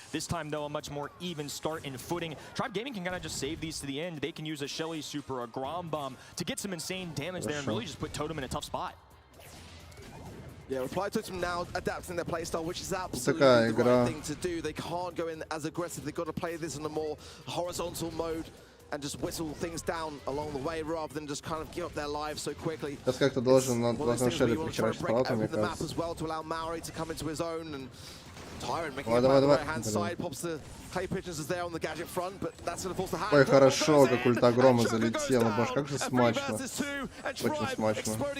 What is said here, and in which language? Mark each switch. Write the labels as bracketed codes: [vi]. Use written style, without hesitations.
[en] This time, though, a much more even start in footing. Tribe Gaming can kind of just save these to the end. They can use a Shelly super, a Grom Bomb to get some insane damage there and really just put Totem in a tough spot. Yeah, Reply Totem now adapting their playstyle, which is absolutely the right thing to do. They can't go in as aggressive. They've got to play this in a more horizontal mode and just whistle things down along the way rather than just kind of give up their lives so quickly. [ru] Сейчас как-то должен Шелли прикрашать палату, мне кажется. [en] As well to allow Maori to come into his own, and Tyrant making it on the right hand side, pops the clay pigeons is there on the gadget front, but that's going to force the hand. [ru] Ой, хорошо, как ульта Грома залетела, баш, как же смачно. Очень смачно.